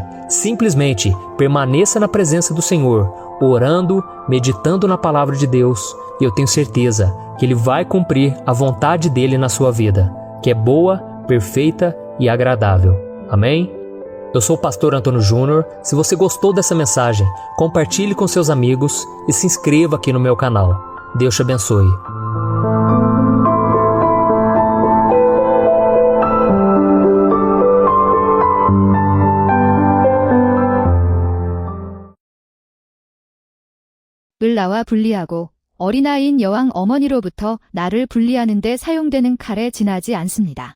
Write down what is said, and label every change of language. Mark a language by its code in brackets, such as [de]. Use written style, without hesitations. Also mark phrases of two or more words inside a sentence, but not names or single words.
[pt] Simplesmente permaneça na presença do Senhor, orando, meditando na palavra de Deus, e eu tenho certeza que Ele vai cumprir a vontade dEle na sua vida, que é boa, perfeita e agradável. Amém? Eu sou o pastor Antônio Júnior. Se você gostou dessa mensagem, compartilhe com seus amigos e se inscreva aqui no meu canal. Deus te abençoe. [ko] 을 나와 분리하고 어린아이인 여왕 어머니로부터 나를 분리하는 데 사용되는 칼에 지나지 않습니다.